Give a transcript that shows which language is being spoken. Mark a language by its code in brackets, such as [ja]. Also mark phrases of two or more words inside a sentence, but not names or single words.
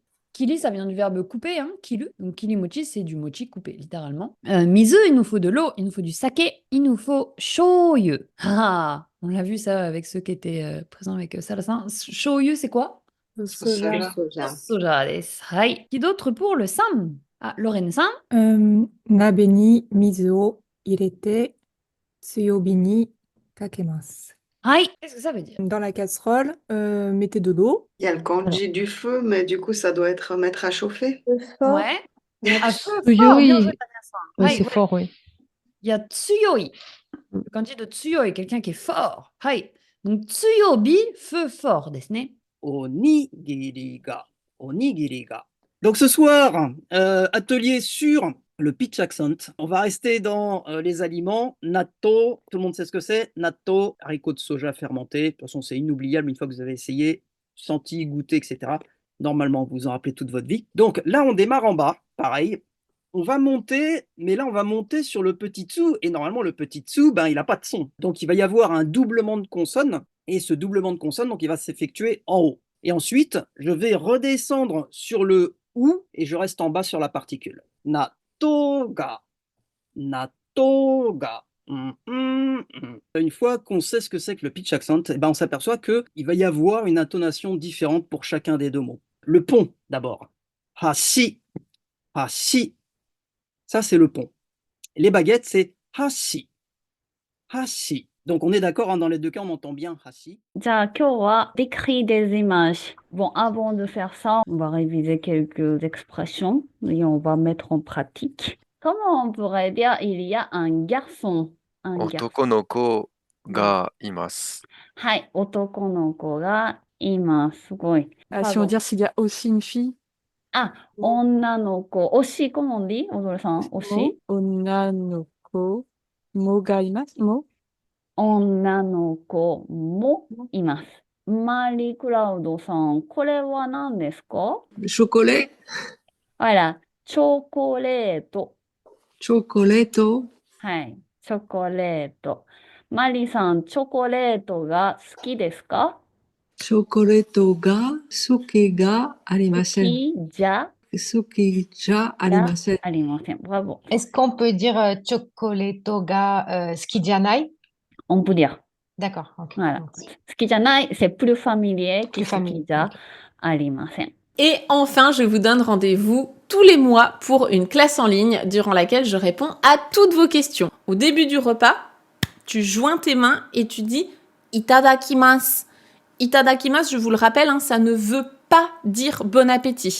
[fr] Kili, ça vient du verbe couper, hein, kilu. Donc, kilimochi, c'est du mochi coupé, littéralement. Mizu, il nous faut de l'eau, il nous faut du saké, il nous faut shoyu. Ah, on l'a vu ça avec ceux qui étaient présents avec Salasin. Shoyu, c'est quoi? Soja. Soja [ja] です。はい. [fr] Qui d'autre pour le sam? Ah, Lorraine-san. [ja] 鍋に水を入れて強火にかけます。 Hai. [fr] Qu'est-ce que ça veut dire? Dans la casserole, mettez de l'eau. Il y a le kanji du feu, mais du coup, ça doit être mettre à chauffer. Ouais. À feu fort, [ja] Tsuyoi. [fr] bien joué, Tania-san. Ouais, Hai, c'est ouais. fort, oui. Il y a tsuyoi. Le kanji de tsuyoi, quelqu'un qui est fort. Hai. Donc, tsuyobi, feu fort, [ja] ですね. おにぎりが。おにぎりが. [fr] Donc ce soir, atelier sur le [en] pitch accent. [fr] On va rester dans les aliments. Natto, tout le monde sait ce que c'est. Natto, haricots de soja fermentés. De toute façon, c'est inoubliable une fois que vous avez essayé, senti, goûté, etc. Normalement, vous en rappelez toute votre vie. Donc là, on démarre en bas, pareil. On va monter, mais là, on va monter sur le petit tsu. Et normalement, le petit tsu, il n'a pas de son. Donc, il va y avoir un doublement de consonnes. Et ce doublement de consonnes, donc, il va s'effectuer en haut. Et ensuite, je vais redescendre sur le ou et je reste en bas sur la particule. [ja] 納豆が。納豆が. [fr] Une fois qu'on sait ce que c'est que le [en] pitch accent, [fr] on s'aperçoit qu'il va y avoir une intonation différente pour chacun des deux mots. Le pont, d'abord. [ja] はし。はし. [fr] Ça, c'est le pont. Les baguettes, c'est hashi. [ja] Hashi. [fr] Donc, on est d'accord, hein, dans les deux cas, on entend bien hashi. [ja] じゃあ今日は [fr] décrit des images. Bon, avant de faire ça, on va réviser quelques expressions et on va mettre en pratique. Comment on pourrait dire il y a un garçon? Un garçon. [ja] 男の子がいます。はい、男の子がいます。すごい。 [fr] Ah, si on dit s'il y a aussi une fille. [ja] あ、女の子。推し、 [fr] comment on dit? [ja] おどれさん、推し? 女の子。もがいます。も. 女の子もいます。マリークラウドさん、これは何ですか? [fr] Chocolat. Voilà, [ja] チョコレート。 Chocolatto. はい、チョコレート。マリさん、チョコレートが好きですか? チョコレートが好きが好 arimasen. きじゃ好きじゃありません. ありません。Bravo. [fr] Est-ce qu'on peut dire [ja] チョコレートが好きじゃない? [fr] On peut dire. D'accord. ok. Voilà. Donc, [ja] 好きじゃない、 [fr] c'est plus familier que Plus [ja] 好き [fr] familier. [ja] じゃ [fr] ok. [ja] ありません。 [fr] Et enfin, je vous donne rendez-vous tous les mois pour une classe en ligne durant laquelle je réponds à toutes vos questions. Au début du repas, tu joins tes mains et tu dis itadakimasu. [ja] Itadakimasu, [fr] je vous le rappelle, hein, ça ne veut pas dire bon appétit.